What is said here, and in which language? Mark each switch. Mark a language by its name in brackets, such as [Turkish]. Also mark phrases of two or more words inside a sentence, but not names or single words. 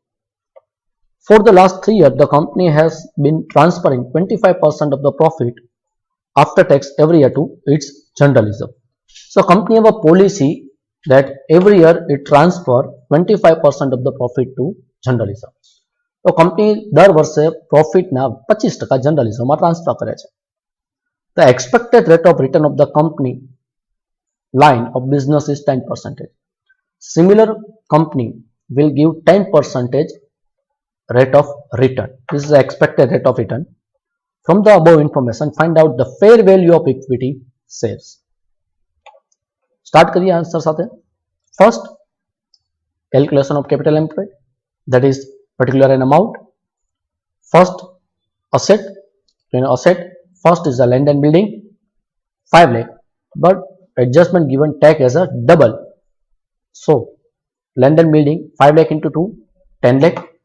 [English] For the last 3 years, the company has been transferring 25% of the profit after tax every year to its general reserve. So company have a policy that every year it transfer 25% of the profit to general reserve. [Gujarati] તો કંપની દર વર્ષે પ્રોફિટના 25% જનરલ રિઝર્વમાં ટ્રાન્સફર કરે છે. [English] The expected rate of return of the company line of business is 10%. Similar company will give 10% rate of return. This is the expected rate of return. From the above information, find out the fair value of equity shares. [Gujarati] Start કરીએ આન્સર સાથે. [English] First, calculation of capital employed, that is particular an amount. First, asset. Asset first is the land and building 5 lakh, but adjustment given take as a double. So land and building 5 lakh into 2 10 lakh.